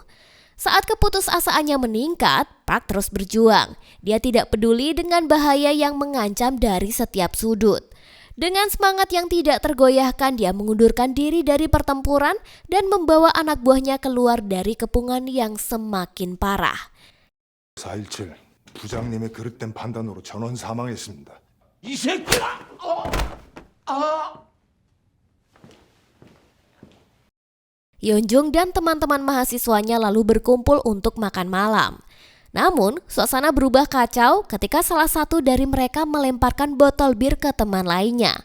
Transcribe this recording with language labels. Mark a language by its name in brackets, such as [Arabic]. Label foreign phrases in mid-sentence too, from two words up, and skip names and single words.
[Indonesian] Saat keputusasaannya meningkat, Park terus berjuang. Dia tidak peduli dengan bahaya yang mengancam dari setiap sudut. Dengan semangat yang tidak tergoyahkan, dia mengundurkan diri dari pertempuran dan membawa anak buahnya keluar dari kepungan yang semakin parah. [Korean] 4.17 부장님의 그릇된 판단으로 전원 사망했습니다. 이 새끼야! [Indonesian] Yeonjung dan teman-teman mahasiswanya lalu berkumpul untuk makan malam. Namun, suasana berubah kacau ketika salah satu dari mereka melemparkan botol bir ke teman lainnya.